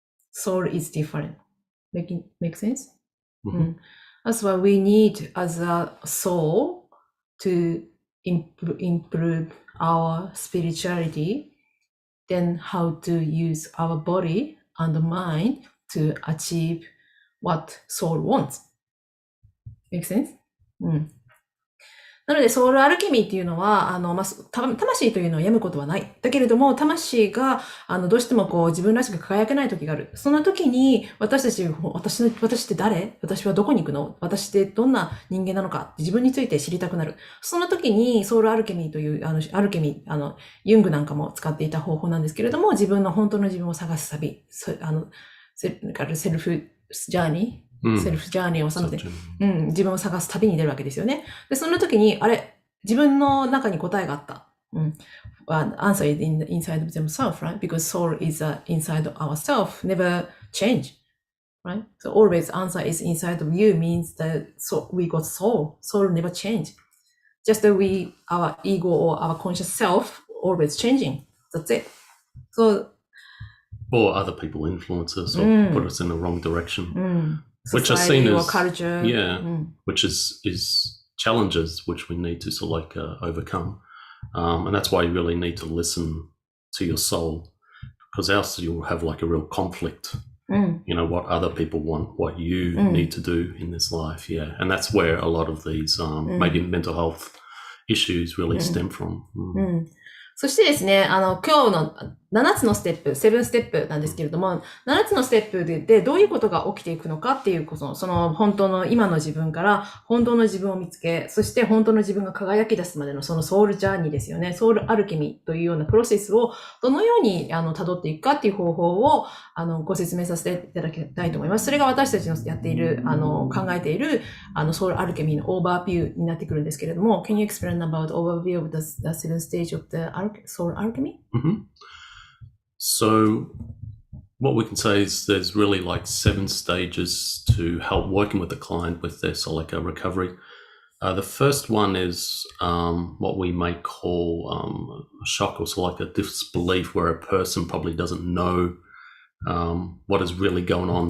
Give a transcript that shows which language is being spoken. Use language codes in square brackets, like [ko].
[en] Soul is different. Make sense? That's why we need as a soul to improve our spirituality, then how to use our body and mind to achieve what soul wants. Make sense? [ja] なので、ソウルアルケミーっていうのは、魂というのは病むことはない。だけれども、魂が、どうしても自分らしく輝けない時がある。その時に、私って誰？私はどこに行くの？私ってどんな人間なのか？自分について知りたくなる。その時に、ソウルアルケミーという、アルケミー、ユングなんかも使っていた方法なんですけれども、本当の自分を探す旅、セルフジャーニー。セルフジャーニーを自分を探す旅に出るわけですよね。で、その時に、自分の中に答えがあった。 [en] Answer is inside of themselves, right? Because soul is inside of ourselves, never change, right? So always answer is inside of you means that we got soul. Soul never change. Just that our ego or our conscious self always changing. That's it. So, or other people influence us or put us in the wrong direction. Which are seen as culture. Which is challenges which we need to sort of overcome, and that's why you really need to listen to your soul, because else you'll have like a real conflict. What other people want, what you need to do in this life, and that's where a lot of these maybe mental health issues really stem from. [ja] そしてですね、今日の 7つのステップ、7ステップなんですけれども、7つのステップでどういうことが起きていくのかっていうこと、その本当の今の自分から本当の自分を見つけ、そして本当の自分が輝き出すまでのそのソウルジャーニーですよね。ソウルアルケミーというようなプロセスをどのように辿っていくかっていう方法をご説明させていただきたいと思います。それが私たちのやっている、考えているソウルアルケミーのオーバービューになってくるんですけれども、 [en] Can you explain about overview of the seven stage of the soul alchemy? So what we can say is there's really like 7 stages to help working with the client with their Soleka recovery. The first one is what we may call shock or Soleka disbelief, where a person probably doesn't know what is really going on.